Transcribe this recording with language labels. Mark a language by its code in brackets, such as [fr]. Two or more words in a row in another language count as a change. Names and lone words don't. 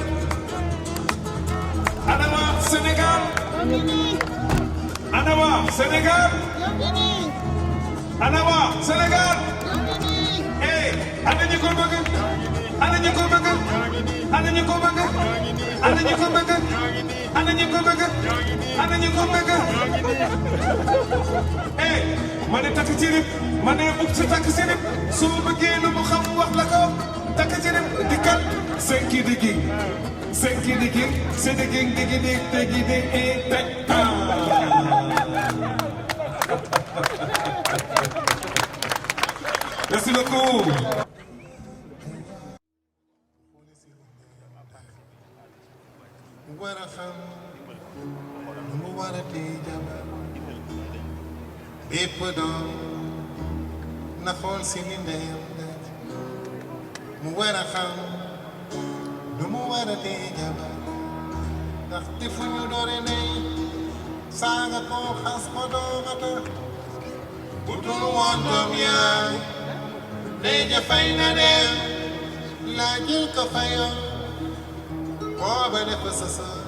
[wo] ana waa Sénégal ana waa Sénégal ana waa Sénégal ana ñu ko bëgg ana ñu ko bëgg ana ñu ko bëgg ana ñu ko bëgg ana ñu ko bëgg ana ñu ko bëgg ma ne takk ci rib ma ne bugg ci takk ci rib soo bëggee lu mu xam wax la ko takk ci rib dikkal senki digi senki digi se digi digi digi digi [fr] merci beaucoup. [wo] mu war a xam nu mu war a téye jabar bépp doom na xool si ni ndeyam daj mu war a xam nu mu war a téye jabar ndax fu ñu doore ndey saaga ko xas ko doomata bu dul woon doom yaay ndey ja fay na dem laa jël ko fayoon booba dafa sësa